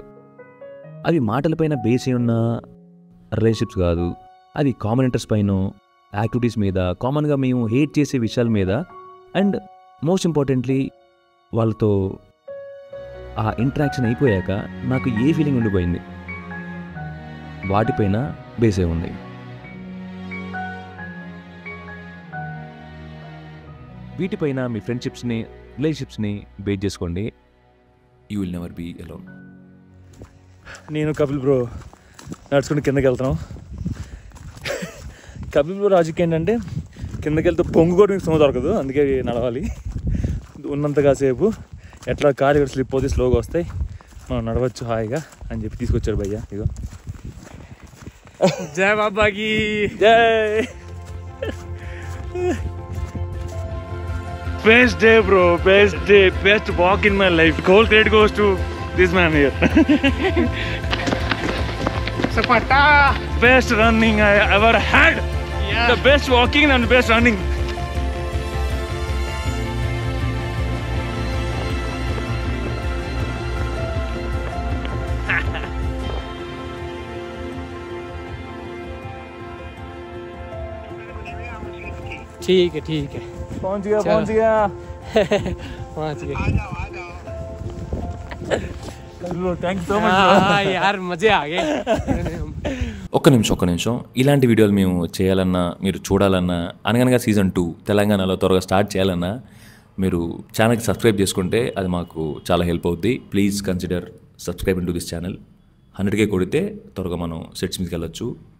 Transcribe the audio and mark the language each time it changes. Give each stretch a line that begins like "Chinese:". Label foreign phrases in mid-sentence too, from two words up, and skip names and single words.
Telugu: అవి మాటలపైన బేస్ అయి ఉన్న రిలేషన్షిప్స్ కాదు, అవి
English: common interest
Telugu: పైన, యాక్టివిటీస్ మీద, కామన్గా మేము హేట్ చేసే విషయాల మీద,
English: and most importantly
Telugu: వాళ్ళతో ఆ ఇంటరాక్షన్ అయిపోయాక నాకు ఏ ఫీలింగ్ ఉండిపోయింది వాటిపైన బేస్ అయి ఉంది. వీటిపైన మీ ఫ్రెండ్షిప్స్ని, రిలేషన్షిప్స్ని బేస్ చేసుకోండి.
English: You will never be alone.
Telugu: నేను కపిల్ బ్రో నడుచుకుని కిందకి వెళ్తున్నాం. కపిల్ బ్రో రాజుకి ఏంటంటే కిందకి వెళ్తే పొంగు కూడా మీకు స్నో దొరకదు, అందుకే నడవాలి. ఉన్నంత కాసేపు ఎట్లా కారు ఇక్కడ స్లిప్ అవుతే స్లోగా వస్తాయి, మనం నడవచ్చు హాయిగా అని చెప్పి తీసుకొచ్చారు భయ్య. ఇగో జై బాబాకి జై.
English: Best day bro, best day, best walk in my life. Whole credit goes to this man here. Sapata. Best running I ever had. Yeah. The best walking and the best running.
Hindi: ठीक है पहुंच गया.
English: Thank so much
Hindi: यार मजे आ गए.
Telugu: ఒక్క నిమిషం. ఇలాంటి వీడియోలు మేము చేయాలన్నా, మీరు చూడాలన్నా, అనగనగా సీజన్ 2 తెలంగాణలో త్వరగా స్టార్ట్ చేయాలన్నా మీరు ఛానల్కి సబ్స్క్రైబ్ చేసుకుంటే అది మాకు చాలా హెల్ప్ అవుద్ది.
English: please consider subscribe to this channel.
Telugu: 100K కొడితే త్వరగా మనం సెట్స్ మీదకి వెళ్ళొచ్చు.